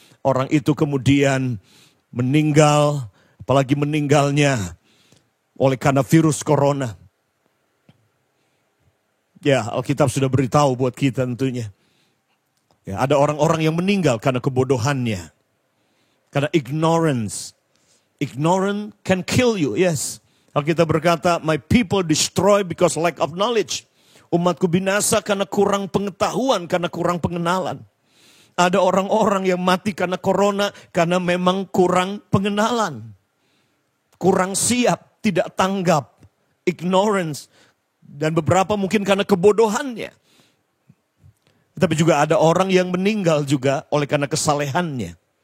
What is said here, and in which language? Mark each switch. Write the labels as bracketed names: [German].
[Indonesian] Orang itu kemudian meninggal, apalagi meninggalnya oleh karena virus corona. Ya, Alkitab sudah beritahu buat kita tentunya. Ya, ada orang-orang yang meninggal karena kebodohannya. Karena [English] ignorance. Ignorance can kill you, yes. [Indonesian] Alkitab berkata, [English] my people destroy because lack of knowledge. [Indonesian] Umatku binasa karena kurang pengetahuan, karena kurang pengenalan. Ada orang-orang yang mati karena corona, karena memang kurang pengenalan. Kurang siap, tidak tanggap. [English] Ignorance. [Indonesian] Dan beberapa mungkin karena kebodohannya. Tapi juga ada orang yang meninggal juga oleh karena kesalehannya.